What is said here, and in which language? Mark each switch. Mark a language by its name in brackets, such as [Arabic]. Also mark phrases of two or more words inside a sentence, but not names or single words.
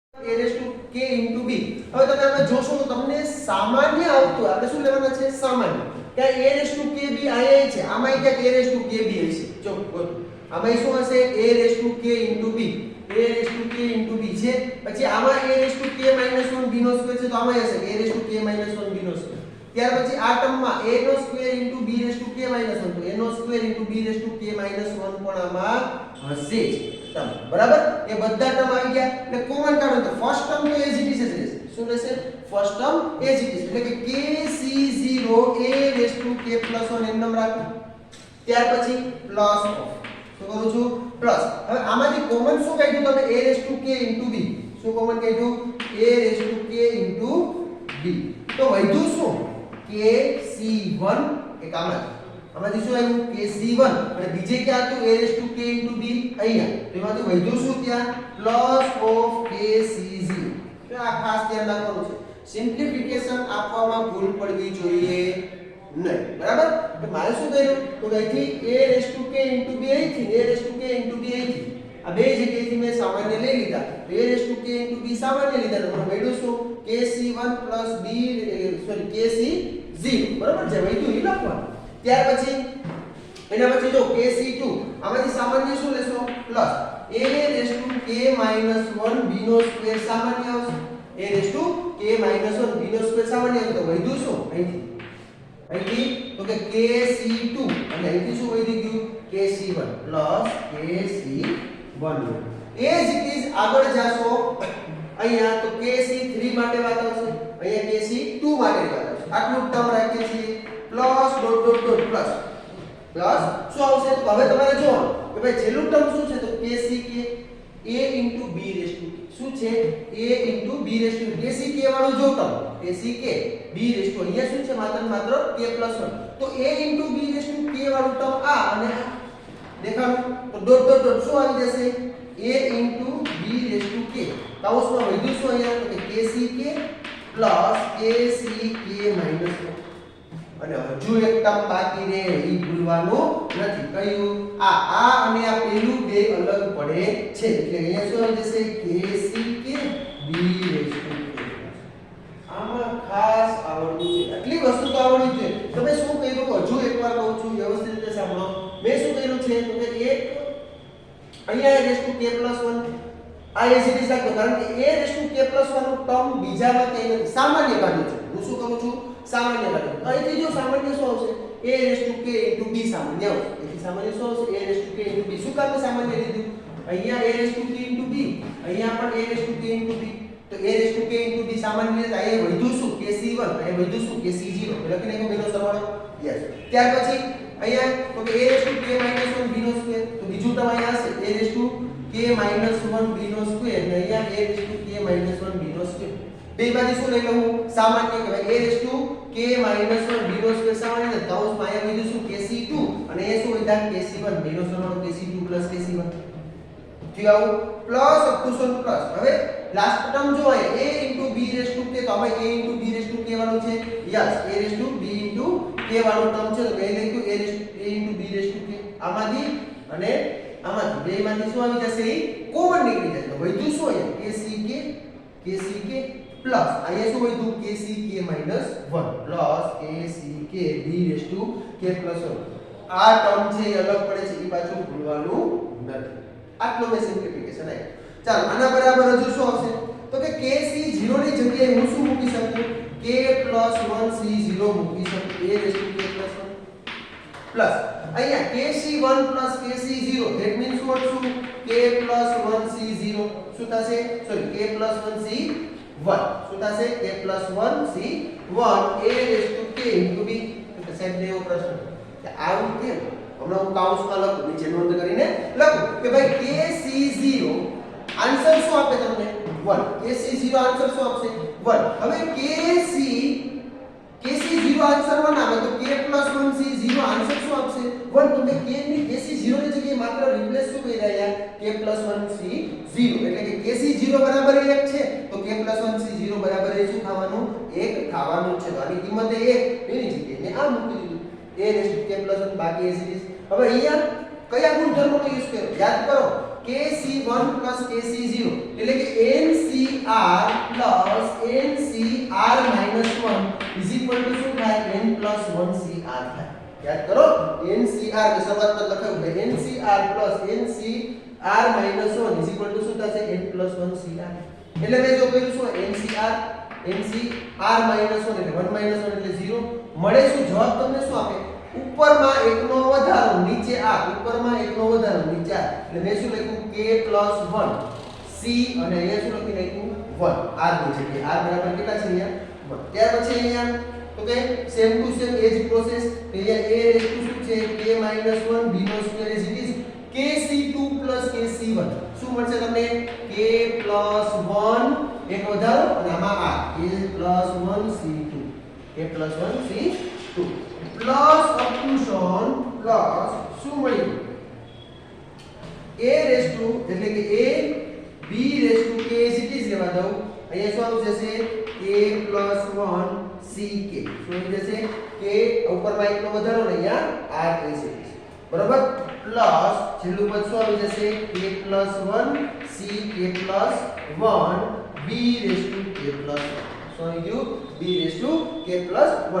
[English] a raised to k into b. [Gujarati] હવે તમે આમાં જોશો તો તમને સામાન્ય આવતું આપણે શું લેવાના છે સામાન્ય કે [English] a raised to k b [Gujarati] આયા છે આમાં ક્યાંક [English] a raised to k b [Gujarati] હશે જો આમાં શું હશે [English] a raised to k into b a raised to k into b [Gujarati] છે પછી આમાં [English] a raised to k - 1 b [Gujarati] નો સ્ક્વેર છે તો આમાં હશે [English] a raised to k - 1 b [Gujarati] નો સ્ક્વેર ત્યાર પછી આ ટર્મમાં a નો સ્ક્વેર [English] into b raised to k - 1 [Gujarati] તો a નો સ્ક્વેર [English] into b raised to k - 1 [Gujarati] પણ આમાં હશે જ ટર્મ બરાબર એ બધા ટર્મ આવી ગયા એટલે કોમન કાઢો તો [English] first term [Gujarati] તો [English] as it is [Gujarati] જ રહેશે શું રહેશે [English] first term as it is [Gujarati] એટલે કે kc0 [English] a raised to k + 1 [Gujarati] એમ નામ રાખો ત્યાર પછી [English] plus of [Gujarati] શું કરું છું પ્લસ હવે આમાંથી કોમન શું કાઢ્યું તમે [English] a raised to k into b [Gujarati] શું કોમન કાઢ્યું [English] a raised to k into b [Gujarati] તો વધ્યું શું kc1 એક આમાંથી શું આવ્યું kc1 અને બીજે ક્યાં હતું [English] a raised to k into b [Gujarati] અહીંયા તો એમાંથી વધ્યું શું ત્યાં [English] plus of [Gujarati] kc0 તો આ ખાસ ધ્યાન રાખવાનું છે સિમ્પ્લિફિકેશન આપવામાં ભૂલ પડવી જોઈએ નહીં બરાબર તો મારે શું કર્યું તો અહીંથી [English] a raised to k into b [Gujarati] અહીંથી [English] a raised to k into b [Gujarati] અહીંથી આ બે જગ્યાએથી મેં સામાન્ય લઈ લીધા તો [English] a raised to k into b [Gujarati] સામાન્ય લીધા તો મને મળ્યું શું kc1 + b સોરી kc0 બરાબર છે વધ્યું એ લખવાનું ત્યાર પછી એના પછી જો kc2 આમાંથી સામાન્ય શું લેશો પ્લસ [English] a raised to k - 1 b [Gujarati] નો સ્ક્વેર સામાન્ય આવશે [English] a raised to k - 1 b [Gujarati] નો સ્ક્વેર સામાન્ય આવશે તો વધ્યું શું અહીંથી તો કે kc2 અને અહીંથી શું વધી ગયું kc1 + kc1 [English] as it is [Gujarati] આગળ જાશો અહીંયા તો kc3 માટે વાત આવશે અહીંયા kc2 માટે વાત આવશે આટલું ટર્મ રાખીએ છીએ પ્લસ [English] dot dot dot [Gujarati] પ્લસ શું આવશે તો હવે તમારે જોવાનું કે ભાઈ છેલ્લું ટર્મ શું છે તો kck [English] a into b raised to [Gujarati] શું છે [English] a into b raised to [Gujarati] kck વાળું જો ટર્મ kck [English] b raised to [Gujarati] અહીંયા શું છે માત્ર k + 1 તો [English] a into b raised to k [Gujarati] વાળું ટર્મ આ અને આ દેખાડું તો [English] dot dot dot [Gujarati] શું આવી જશે [English] a into b raised to k [Gujarati] કૌંસમાં વધ્યું શું અહીંયા તો કે kck + kck - 1 અને હજુ એક ટર્મ બાકી રહે ઈ ભૂલવાનું નથી કયું આ અને આ પેલું બે અલગ પડે છે એટલે અહીંયા શું આવી જશે kck [English] b raised to k [Gujarati] આમાં ખાસ આવડવું છે આટલી વસ્તુ તો આવડવી જોઈએ તમે શું કર્યું હજુ એકવાર કહું છું વ્યવસ્થિત રીતે સાંભળો મેં શું કર્યું છે તો કે એક અહીંયા [English] raised to k + 1 [Gujarati] આ [English] as it is [Gujarati] રાખો કારણ કે [English] a raised to k + 1 [Gujarati] નું ટર્મ બીજામાં કઈ નથી સામાન્ય કાઢ્યું છે હું શું કરું છું સામાન્ય કાઢ્યું અહીંથી જો સામાન્ય શું આવશે [English] a raised to k into b [Gujarati] સામાન્ય આવશે તેથી સામાન્ય શું આવશે [English] a raised to k into b [Gujarati] શું કામ સામાન્ય લીધું અહીંયા [English] a raised to k into b [Gujarati] અહીંયા પણ [English] a raised to k into b [Gujarati] તો [English] a raised to k into b [Gujarati] સામાન્ય લીધા અહીંયા વધ્યું શું kc1 અહીંયા વધ્યું શું kc0 લખીને કે બેનો સરવાળો યસ ત્યાર પછી અહીંયા તો કે [English] a raised to k - 1 b [Gujarati] નો સ્ક્વેર તો બીજું ટર્મ અહીંયા હશે [English] a raised to k - 1 b [Gujarati] નો સ્ક્વેર અને અહીંયા [English] a raised to k - 1 b [Gujarati] નો સ્ક્વેર બે બાજુ શું લઈ લઉં સામાન્ય કે ભાઈ [English] a raised to k - 1 b [Gujarati] નો સ્ક્વેર સામાન્ય ને કૌંસમાં અહીંયા બીજું શું kc2 અને એ શું વધ્યા kc1 b નો સરવાળો kc2 + kc1 ઠીક આવું પ્લસ અપટુશન પ્લસ હવે [English] last term [Gujarati] જો હોય [English] a * b raised to k [Gujarati] તો આમાં [English] a * b raised to k [Gujarati] વાળું છે યસ [English] a raised to b * k [Gujarati] વાળું ટર્મ છે તો મેં લખ્યું [English] a * b raised to k [Gujarati] આમાંથી અને આમાંથી બેમાંથી શું આવી જશે એ કોમન નીકળી જશે તો વધ્યું શું અહીંયા kck પ્લસ અહીંયા શું વધ્યું kck - 1 પ્લસ kck [English] b raised to k + 1 [Gujarati] આ ટર્મ છે એ અલગ પડે છે એ પાછું ભૂલવાનું નથી આટલો મેં સિમ્પ્લિફિકેશન આપ્યું ચાલો આના બરાબર હજુ શું આવશે તો કે kc0 ની જગ્યાએ હું શું મૂકી શકું k + 1c0 મૂકી શકું [English] a raised to k + 1 [Gujarati] પ્લસ અહીંયા kc1 + kc0 [English] that means what [Gujarati] શું k + 1c0 શું થશે સોરી k + 1c1 શું થશે k + 1c1 [English] a raised to k into b [Gujarati] તો સાહેબ ને એવો પ્રશ્ન કે આવું કેમ હમણાં હું કાઉન્સમાં લખું નીચે નોંધ કરીને લખું કે ભાઈ kc0 આન્સર શું આપે તમને 1 kc0 આન્સર શું આપશે 1 હવે kc0 આન્સર 1 આવે તો k + 1c0 આન્સર શું આપશે 1 તો મેં kc0 ની જગ્યાએ માત્ર રિપ્લેસ શું કરી રહ્યા k + 1c0 એટલે કે kc0 બરાબર 1 છે તો k + 1c0 બરાબર એ શું થવાનું 1 થવાનું છે તો આની કિંમત 1 એની જગ્યાએ મેં આ મૂકી દીધું [English] a raised to k + 1 [Gujarati] બાકી એ સિરીઝ હવે અહીંયા કયા ગુણધર્મનો યુઝ કર્યો યાદ કરો kc1 + kc0 એટલે કે ncr [English] NCR plus NCR minus 1 is equal to [Gujarati] શું થાય [English] n plus 1CR [Gujarati] થાય. યાદ કરો NCR ની શરૂઆતમાં લખાયું છે [English] NCR plus NCR minus 1 is equal to [Gujarati] શું થશે [English] n plus 1CR. [Gujarati] એટલે મેં જો કર્યું શું [English] NCR minus 1 [Gujarati] એટલે [English] 1 minus 1 [Gujarati] એટલે 0 મળે. શું જવાબ તમને શું આપે? ઉપરમાં એકનો વધારો નીચે આ, ઉપરમાં એકનો વધારો નીચે આ, એટલે મેં શું લખ્યું [English] k plus 1 c [Gujarati] અને અહીંયા શું લખી નાખ્યું 1 r ની જગ્યાએ r બરાબર કેટલા છે અહીંયા 1. ત્યાર પછી અહીંયા તો કે [English] same to same [Gujarati] એજ પ્રોસેસ અહીંયા a રેસ ટુ શું છે [English] k minus 1 b [Gujarati] નો સ્ક્વેર ઇઝ ઇટ ઇઝ [English] kc2 plus kc1 [Gujarati] શું મળશે તમને [English] k plus 1 [Gujarati] એક વધારો અને આમાં આ [English] k plus 1c2 k plus 1c2 plus up to son plus [Gujarati] શું મળ્યું a રેસ ટુ એટલે કે a b રેસ ટુ k [English] is it is [Gujarati] લેવા દઉં અહીંયા શું આવી જશે [English] k plus 1 ck [Gujarati] શું આવી જશે k ઉપરમાં એકનો વધારો ને અહીંયા [English] r is it is [Gujarati] બરાબર પ્લસ છેલ્લું પદ શું આવી જશે [English] k plus 1 c k plus 1 b [Gujarati] રેસ ટુ [English] k plus 1 [Gujarati] શું આવી ગયું b રેસ ટુ k plus 1.